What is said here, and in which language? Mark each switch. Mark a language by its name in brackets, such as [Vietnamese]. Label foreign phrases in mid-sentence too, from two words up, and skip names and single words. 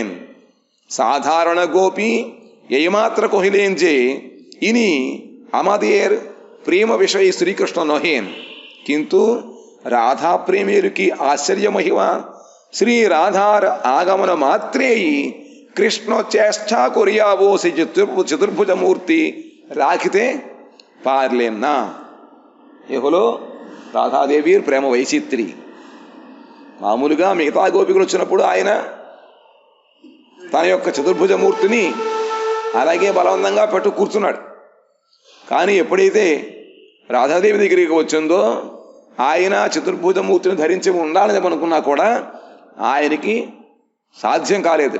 [Bangla] সাধারণ গোপী এইমাত্র কহিলেন যে ইনি আমাদের প্রেম বিষয়ী শ্রীকৃষ্ণ নহেন, কিন্তু রাধা প্রেমের কি আশ্চর্য মহিমা! শ্রী রাধার আগমন মাত্রেই কৃষ্ণ চেষ্টা করিয়া বসে চতুর্ভুজ মূর্তি রাখিতে পারলেন না। এ হলো [Telugu] రాధాదేవీర్ ప్రేమ వైచిత్రి. మామూలుగా మిగతా గోపికలు వచ్చినప్పుడు ఆయన తన యొక్క చతుర్భుజ మూర్తిని అలాగే బలవంతంగా పెట్టు కూర్చున్నాడు. కానీ ఎప్పుడైతే రాధాదేవి దగ్గరికి వచ్చిందో ఆయన చతుర్భుజ మూర్తిని ధరించి ఉండాలని అనుకున్నా కూడా ఆయనకి సాధ్యం కాలేదుట.